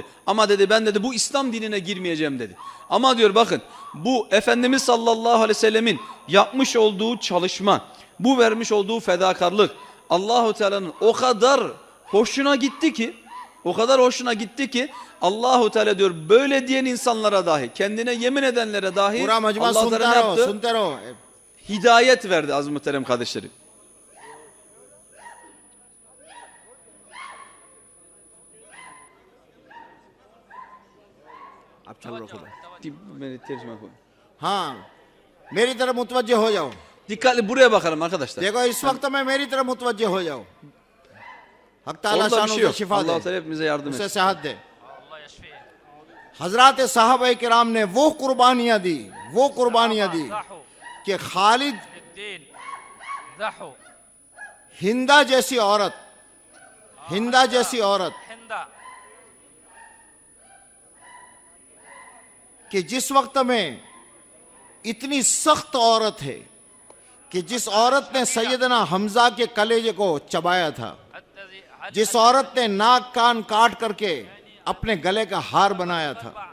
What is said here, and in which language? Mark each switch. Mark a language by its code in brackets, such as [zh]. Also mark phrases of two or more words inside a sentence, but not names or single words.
[tr] Ama dedi ben dedi bu İslam dinine girmeyeceğim dedi. Ama diyor bakın bu Efendimiz [ar] صلى الله عليه وسلم [tr] yapmış olduğu çalışma, bu vermiş olduğu fedakarlık Allahu Teala'nın o kadar hoşuna gitti ki Allahu Teala diyor böyle diyen insanlara dahi kendine yemin edenlere dahi Allah Teala ne yaptı? Hidayet verdi aziz muhterem kardeşlerim. [hi] हाँ मेरी तरफ मुतवज्जे हो जाओ। [tr] Dikkatli buraya bakalım arkadaşlar. [hi] देखो इस वक्त में मेरी तरफ मुतवज्जे हो जाओ। हक ताला [tr] Orada bir [hi] शानों [tr] şey [hi] को [tr] yok. [hi] शिफा [tr] Allah [hi] दे, [tr] Teala hepimize yardım [hi] उसे [tr] etsin. [hi] सेहत दे। हजरात साहबा किराम ने वो कुर्बानियाँ दी कि खालिद हिंदा जैसी औरत कि जिस वक्त में इतनी सख्त औरत है कि जिस औरत ने सैयदना हमजा के कलेजे को चबाया था, जिस औरत ने नाक कान काट करके अपने गले का हार बनाया था,